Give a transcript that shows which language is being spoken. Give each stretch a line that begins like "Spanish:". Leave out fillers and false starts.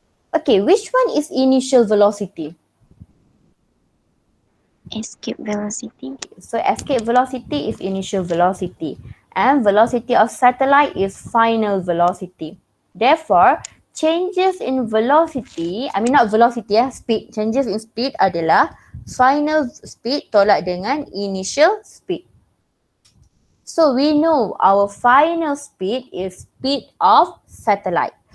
English: Okay, which one is initial velocity? Escape velocity. So, escape velocity is initial velocity. and velocity of satellite is final velocity. Therefore, changes in velocity, not velocity speed.
Malay: Changes in speed adalah final speed tolak dengan initial speed.
English: So we know our final speed is speed of satellite.